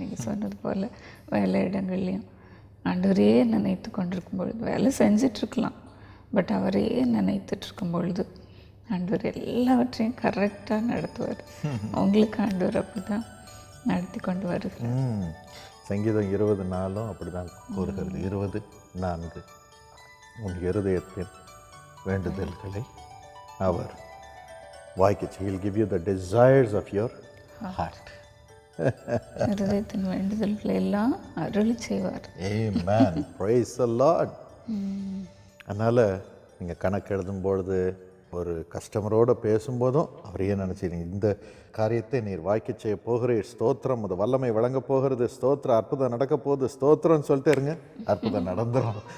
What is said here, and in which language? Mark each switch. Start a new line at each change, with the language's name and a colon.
Tamil: நீங்கள் சொன்னது போல் வேலை இடங்கள்லையும் ஆண்டவரையே நினைத்து கொண்டிருக்கும் பொழுது வேலை செஞ்சிட்ருக்கலாம், பட் அவரையே நினைத்துட்ருக்கும் பொழுது ஆண்டவர் எல்லாவற்றையும் கரெக்டாக நடத்துவார். அவங்களுக்கு ஆண்டவர் அப்படி தான் நடத்தி கொண்டு வருகிறார். சங்கீதம் 24 அப்படி தான் கூறுகிறது.
English: 24
Tamil: உன் இருதயத்தின் வேண்டுதல்களை அவர் வாய்க்க
English: He'll give you the desires of your heart.
Tamil: இருதயத்தின் வேண்டுதல்களை எல்லாம் அருளி செய்வார்.
English: Amen. Praise the Lord.
Tamil: அதனால் நீங்கள் கணக்கு எழுதும் பொழுது, ஒரு கஸ்டமரோடு பேசும்போதும் அவரையே நினச்சிடுங்க. இந்த காரியத்தை நீர் வாய்க்க செய்ய போகிறீர், ஸ்தோத்திரம், அது வல்லமை வழங்க போகிறது, ஸ்தோத்திரம், அற்புதம் நடக்க போகுது, ஸ்தோத்திரம்னு சொல்லிட்டு இருங்க. அற்புதம் நடந்துடும்.